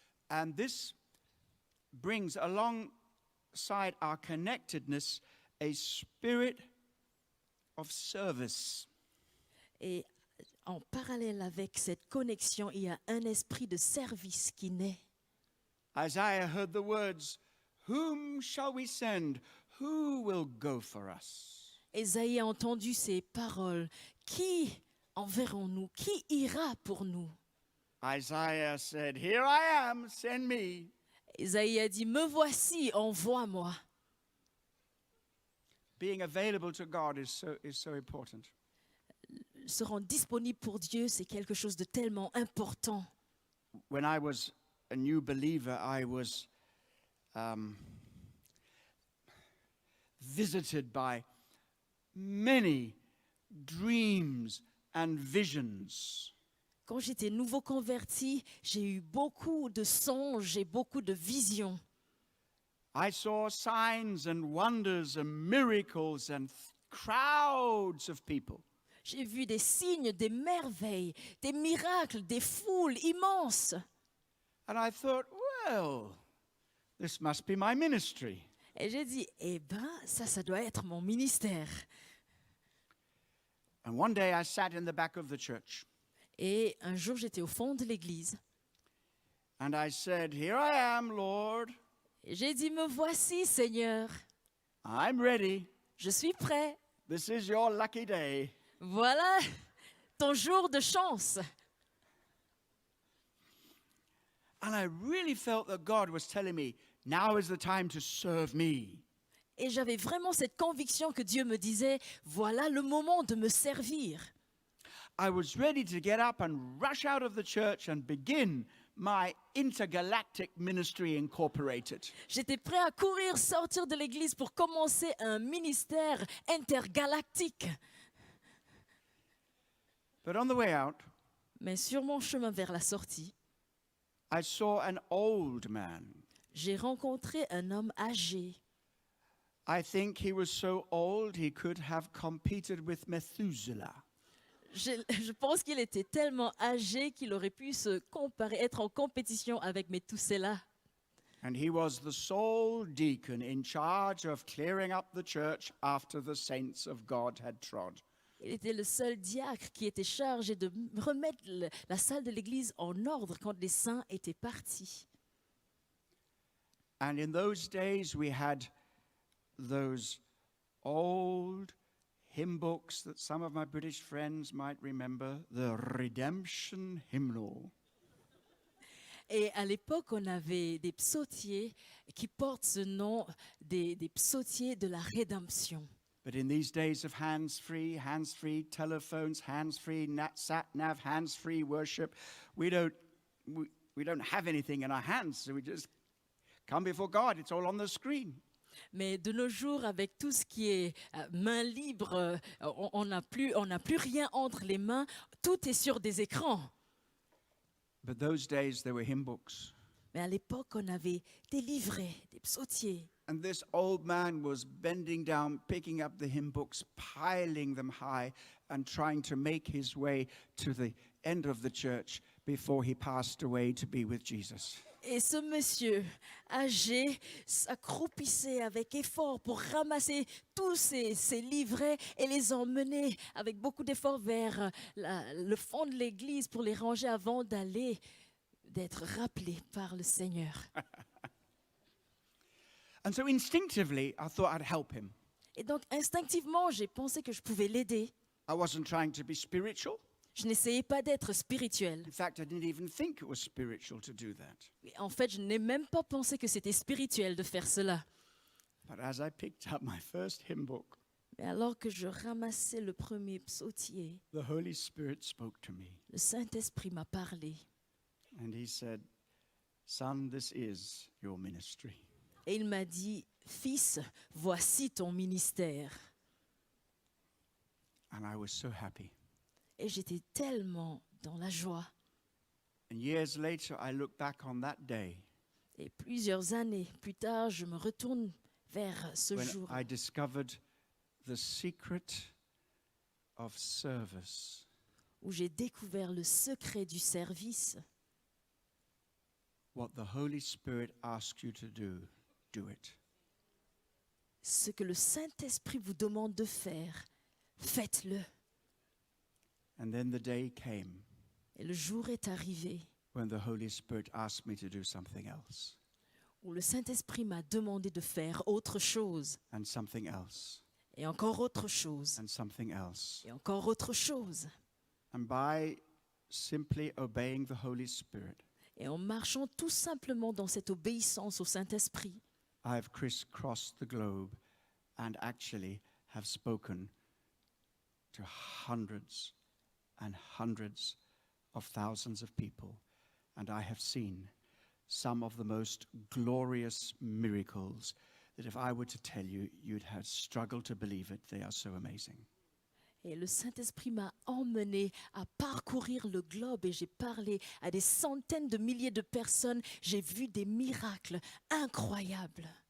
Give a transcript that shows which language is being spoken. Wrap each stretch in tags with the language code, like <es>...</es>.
<en>And this brings alongside our connectedness a spirit of service.</en> <fr>Et en parallèle avec cette connexion, il y a un esprit de service qui naît.</fr> <en>Isaiah heard the words, "Whom shall we send? Who will go for us?"</en> <fr>Ésaïe a entendu ces paroles. Qui enverrons-nous? Qui ira pour nous?</fr> <en>Isaiah said, "Here I am, send me."</en> <fr>Ésaïe a dit, me voici, envoie-moi.</fr> <en>Being available to God is so important.</en> <fr>Se rendre disponible pour Dieu, c'est quelque chose de tellement important.</fr> <en>When I was a new believer, I was visited by many dreams and visions.</en> <fr>Quand j'étais nouveau converti, j'ai eu beaucoup de songes et beaucoup de visions.</fr> <en>I saw signs and wonders and miracles and crowds of people.</en> <fr>J'ai vu des signes, des merveilles, des miracles, des foules immenses.</fr> <en>And I thought, well, this must be my ministry.</en> <fr>Et j'ai dit, eh ben, ça doit être mon ministère.</fr> <en>And one day I sat in the back of the church.</en> <fr>Et un jour, j'étais au fond de l'église.</fr> <en>And I said, "Here I am, Lord.</en> <fr>Et j'ai dit, me voici, Seigneur.</fr> <en>I'm ready.</en> <fr>Je suis prêt.</fr> <en>This is your lucky day."</en> <fr>Voilà ton jour de chance.</fr> <en>And I really felt that God was telling me, now is the time to serve me.</en> <fr>Et j'avais vraiment cette conviction que Dieu me disait, voilà le moment de me servir.</fr> <en>I was ready to get up and rush out of the church and begin my intergalactic ministry incorporated.</en> <fr>J'étais prêt à courir, sortir de l'église pour commencer un ministère intergalactique.</fr> <en>But on the way out,</en> <fr>Mais sur mon chemin vers la sortie,</fr> <en>I saw an old man.</en> <fr>j'ai rencontré un homme âgé.</fr> <en>I think he was so old he could have competed with Methuselah.</en> <fr>Je pense qu'il était tellement âgé qu'il aurait pu se comparer, être en compétition avec Methuselah.</fr> <en>And he was the sole deacon in charge of clearing up the church after the saints of God had trod.</en> <fr>Il était le seul diacre qui était chargé de remettre la salle de l'église en ordre quand les saints étaient partis.</fr> <en>And in those days we had those old hymn books that some of my British friends might remember, the Redemption Hymnal.</en> <fr>Et à l'époque, on avait des psautiers qui portent ce nom, des psautiers de la rédemption.</fr> <en>But in these days of hands-free telephones, hands-free sat-nav, hands-free worship, we don't have anything in our hands, so we just come before God. It's all on the screen.</en> <fr>Mais de nos jours, avec tout ce qui est main libre, on n'a plus rien entre les mains, tout est sur des écrans.</fr> <en>But those days there were hymn books.</en> <fr>Mais à l'époque, on avait des livrets, des psautiers.</fr> <en>And this old man was bending down, picking up the hymn books, piling them high, and trying to make his way to the end of the church before he passed away to be with Jesus.</en> <fr>Et ce monsieur âgé s'accroupissait avec effort pour ramasser tous ces livrets et les emmener avec beaucoup d'efforts vers le fond de l'église pour les ranger avant d'être rappelé par le Seigneur.</fr> <en>And so instinctively, I thought I'd help him.</en> <fr>Et donc instinctivement, j'ai pensé que je pouvais l'aider.</fr> <en>I wasn't trying to be spiritual.</en> <fr>Je n'essayais pas d'être spirituel.</fr> <en>In fact, I didn't even think it was spiritual to do that.</en> <fr>En fait, je n'ai même pas pensé que c'était spirituel de faire cela.</fr> <en>But as I picked up my first hymn book,</en> <fr>Mais alors que je ramassais le premier psautier,</fr> <en>the Holy Spirit spoke to me.</en> <fr>le Saint-Esprit m'a parlé.</fr> <en>And he said, "Son, this is your ministry."</en> <fr>Et il m'a dit, fils, voici ton ministère.</fr> <en>And I was so happy.</en> <fr>Et j'étais tellement dans la joie.</fr> <en>And years later, I look back on that day</en> <fr>Et plusieurs années plus tard, je me retourne vers ce</fr> <en>when</en> <fr>jour</fr> <en>I discovered the secret of service.</en> <fr>où j'ai découvert le secret du service.</fr> <en>What the Holy Spirit asks you to do it.</en> <fr>Ce que le Saint-Esprit vous demande de faire, faites-le.</fr> <en>And then the day came</en> <fr>Et le jour est arrivé</fr> <en>when the Holy Spirit asked me to do something else,</en> <fr>où le Saint-Esprit m'a demandé de faire autre chose,</fr> <en>and something else,</en> <fr>et encore autre chose,</fr> <en>and something else.</en> <fr>et encore autre chose.</fr> <en>And by simply obeying the Holy Spirit,</en> <fr>Et en marchant tout simplement dans cette obéissance au Saint-Esprit,</fr> <en>I have crisscrossed the globe and actually have spoken to hundreds and hundreds of thousands of people. And I have seen some of the most glorious miracles that if I were to tell you, you'd have struggled to believe it. They are so amazing.</en> <fr>et le Saint-Esprit m'a emmené à parcourir le globe et j'ai parlé à des centaines de milliers de personnes. J'ai vu des miracles incroyables.</fr>